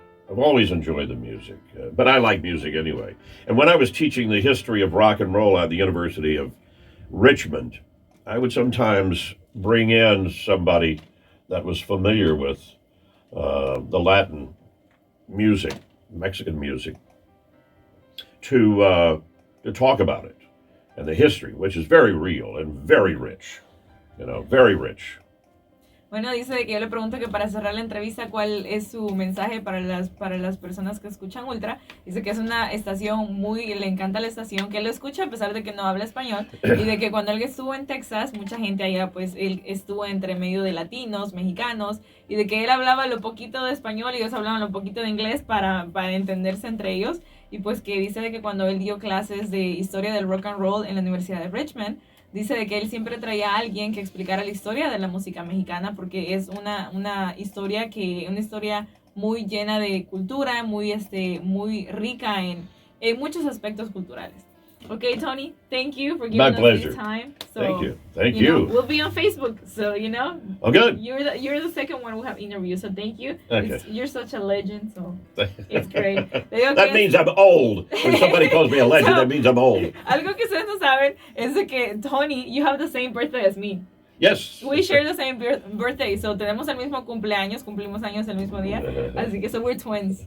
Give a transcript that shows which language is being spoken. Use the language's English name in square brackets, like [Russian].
[English] I've always enjoyed the music, but I like music anyway. And when I was teaching the history of rock and roll at the University of Richmond, I would sometimes bring in somebody that was familiar with the Latin music, Mexican music, to talk about it and the history, which is very real and very rich, very rich. [Spanish] Bueno, dice que yo le pregunto que para cerrar la entrevista, ¿cuál es su mensaje para las personas que escuchan Ultra? Dice que es una estación le encanta la estación, que él lo escucha a pesar de que no habla español, y de que cuando él estuvo en Texas, mucha gente allá, pues él estuvo entre medio de latinos, mexicanos, y de que él hablaba lo poquito de español y ellos hablaban lo poquito de inglés para entenderse entre ellos, y pues que dice de que cuando él dio clases de historia del rock and roll en la Universidad de Richmond, dice de que él siempre traía a alguien que explicara la historia de la música mexicana porque es una historia muy llena de cultura, muy rica en muchos aspectos culturales. [English] Okay, Tony, thank you for giving My us pleasure. this time. So, Thank you. we'll be on Facebook, so Oh, good. you're the second one who have interviewed, so thank you. Okay. You're such a legend, so it's great. That means I'm old. When somebody calls me a legend, that means I'm old. [Spanish] Algo que ustedes no saben es de que Tony, [English] you have the same birthday as me. Yes. We share the same birthday, so [Spanish] tenemos el mismo cumpleaños, cumplimos años el mismo día, así que [English] so we're twins.